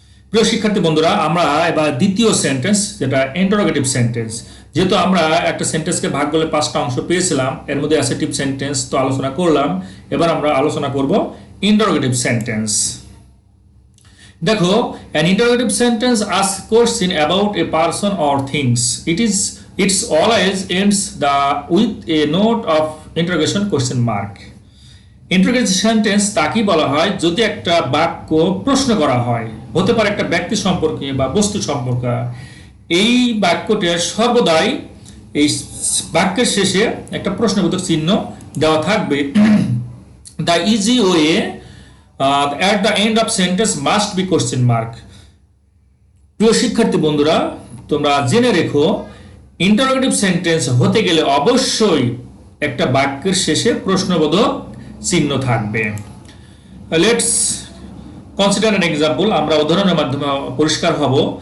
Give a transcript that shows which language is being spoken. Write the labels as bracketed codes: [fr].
[bn] প্রিয় শিক্ষার্থী বন্ধুরা, আমরা এবার দ্বিতীয় সেন্টেন্স যেটা ইন্টারোগেটিভ সেন্টেন্স, যেহেতু আমরা একটা সেন্টেন্সকে ভাগ করলে 5টা অংশ পেয়েছিলাম, এর মধ্যে অ্যাসার্টিভ সেন্টেন্স তো আলোচনা করলাম, এবার আমরা আলোচনা করব ইন্টারোগেটিভ সেন্টেন্স। দেখো, [en] an interrogative sentence asks question about a person or things. It's always ends with a note of interrogation question mark. [bn] Interrogative sentence তাকেই বলা হয় যদি একটা বাক্য প্রশ্ন করা হয়, হতে পারে একটা ব্যক্তি সম্পর্কে বা বস্তু সম্পর্কে। এই বাক্যটা সর্বদাই এই বাক্যের শেষে একটা প্রশ্নবোধক চিহ্ন দেওয়া থাকবে। [en] The easy way at the end of sentence must be question mark. [bn] প্রিয় শিক্ষার্থী বন্ধুরা, তোমরা জেনে রেখো ইন্টারোগেটিভ সেন্টেন্স হতে গেলে অবশ্যই একটা বাক্যের শেষে প্রশ্নবোধক চিহ্ন থাকবে। [en] let's consider an example, [bn] আমরা উদাহরণের মাধ্যমে পরিষ্কার হব।